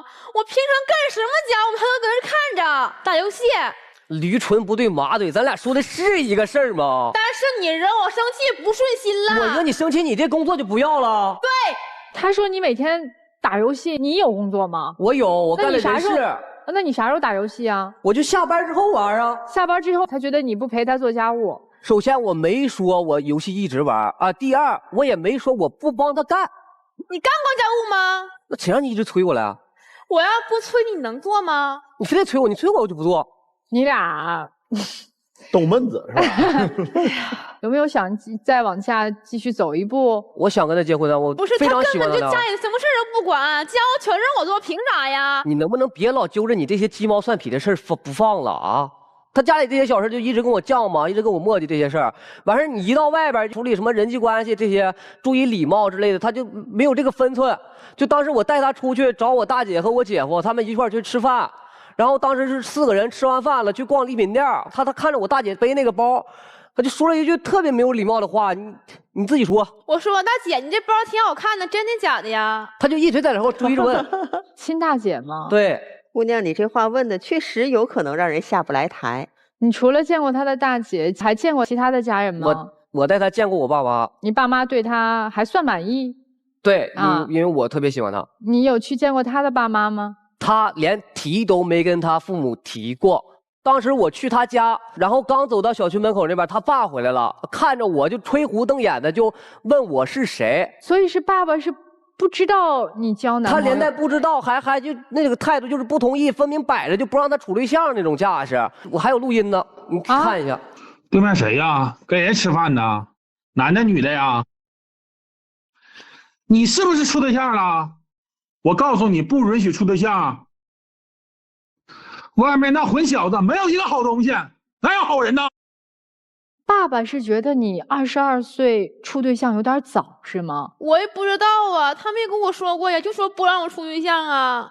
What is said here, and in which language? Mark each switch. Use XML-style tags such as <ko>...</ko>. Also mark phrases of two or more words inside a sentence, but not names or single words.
<zh>我平常幹什麼家務他都在那看着打遊戲。驴唇不對馬嘴，咱倆說的是一個事兒嗎？但是你惹我生氣不顺心了，我惹你生氣，你这工作就不要了。对，他說你每天打遊戲，你有工作嗎？我有，我幹的人事。那你啥時候打遊戲啊？我就下班之後玩啊。下班之後他覺得你不陪他做家務。首先我沒說我遊戲一直玩啊，第二我也沒說我不幫他幹。你幹過家務嗎？那誰讓你一直催我了呀？我要不催你能做嗎？你非得催我，你催我我就不做。你倆逗闷子是吧？有沒有想再往下繼續走一步？我想跟他結婚啊，我非常喜歡他。不是，他根本就家裡什麼事都不管，家務全是我做，憑啥呀？你能不能別老揪着你這些雞毛蒜皮的事兒不放了啊？ 他家里這些小事就一直跟我犟嘛，一直跟我磨叽这些事兒。完事你一到外邊處理什麼人際關係這些，注意禮貌之類的，他就沒有這個分寸。就當時我帶他出去找我大姐和我姐夫，他們一塊兒去吃飯。然後當時是4個人吃完飯了，去逛禮品店，他看着我大姐背那個包，他就說了一句特別沒有禮貌的話，你自己說。我說大姐，你這包挺好看的，真的假的呀？他就一直在那后追着問。親大姐嗎？對。姑娘，你這話問的確實有可能讓人下不來台。你除了見過他的大姐，還見過其他的家人嗎？我帶他見過我爸媽。你爸媽對他還算滿意？對，因為我特別喜歡他。你有去見過他的爸媽嗎？他連提都沒跟他父母提過。當時我去他家，然後剛走到小區門口那邊，他爸回來了，看着我就吹胡瞪眼的，就問我是誰。所以是爸爸是不知道你交男朋友，他连带不知道，还就那個態度就是不同意，分明擺着就不讓他處對象那種架勢。我還有錄音呢，你看一下。對面誰呀？跟人吃飯呢？男的女的呀？你是不是處對象了？我告訴你，不允許處對象。外面那混小子沒有一個好東西，哪有好人呢？爸爸是覺得你22歲處對象有點早是嗎？我也不知道啊，他沒跟我說過呀，就說不讓我處對象啊。</zh>